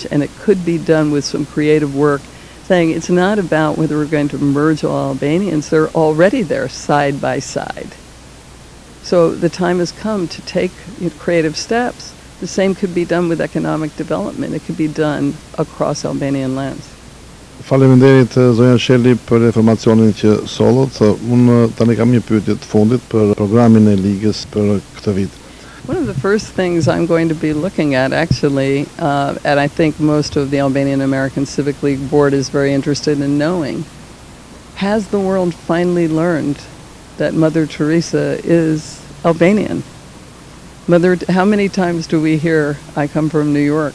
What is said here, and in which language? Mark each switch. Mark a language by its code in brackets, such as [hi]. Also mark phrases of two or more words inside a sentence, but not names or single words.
[en] And it could be done with some creative work, saying it's not about whether we're going to merge all Albanians. They're already there side by side. So the time has come to take creative steps. The same could be done with economic development. It could be done across Albanian lands. [sq] Faleminderit zonja Shirley për informacionin që sollët. Unë tani kam një pyetje të fundit për programin e ligës për këtë vit. [en] One of the first things I'm going to be looking at, actually, and I think most of the Albanian American Civic League board is very interested in knowing, has the world finally learned that Mother Teresa is Albanian? How many times do we hear, I come from New York?